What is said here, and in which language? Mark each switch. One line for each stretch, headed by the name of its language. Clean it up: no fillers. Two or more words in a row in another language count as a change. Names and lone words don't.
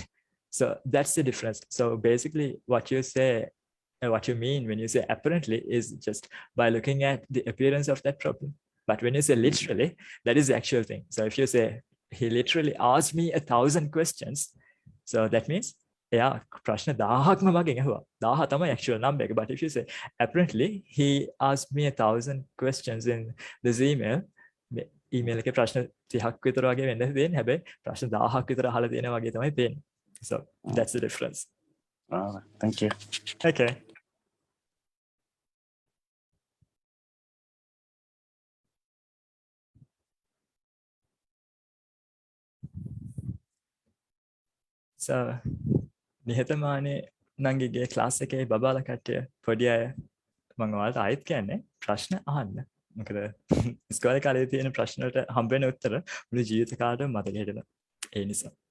English: So that's the difference. So basically what you say, what you mean when you say apparently is just by looking at the appearance of that problem. But when you say literally, that is the actual thing. So if you say, he literally asked me 1,000 questions, so that means, yeah,
Sinhala: ප්‍රශ්න 1000ක්ම මගෙන් ඇහුවා. 1000 තමයි actual number එක.
English: But if you say, apparently, he asked me 1,000 questions in this email,
Sinhala: email එකේ ප්‍රශ්න 30ක් විතර වගේ වෙන්න තියෙන. හැබැයි ප්‍රශ්න 1000ක් විතර අහලා තියෙනවා වගේ තමයි පේන්නේ.
English: So that's the difference. Thank you. Okay.
Sinhala: So නිහතමානී නංගිගේ ක්ලාස් එකේ බබාලා කට්ටිය පොඩි අය මම ඔයාලට ආයෙත් කියන්නේ ප්‍රශ්න අහන්න. මොකද ඉස්කෝලේ කාලේ තියෙන ප්‍රශ්න වලට හම්බ වෙන උත්තර මුළු ජීවිත කාලෙම මතක හිටිනවා. ඒ නිසා